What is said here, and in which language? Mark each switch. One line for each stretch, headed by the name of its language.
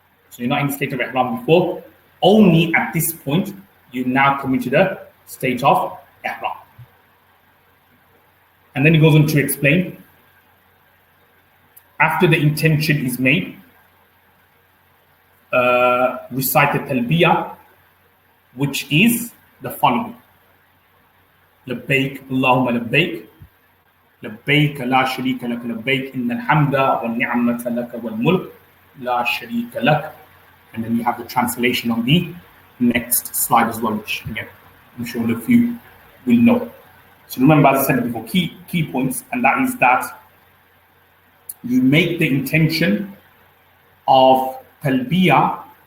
English: So you're not in the state of Ihram before. Only at this point, you now come into the state of Ihram. And then he goes on to explain, after the intention is made, recite the Talbiyah, which is the following.
Arabic: لبيك اللهم لبيك لبيك لا شريك لك لبيك إن الحمد والنعمة لك والملك لا شريك لك.
English: And then you have the translation on the next slide as well, which again, I'm sure a few will know. So remember, as I said before, key points, and that is that you make the intention of Talbiyah.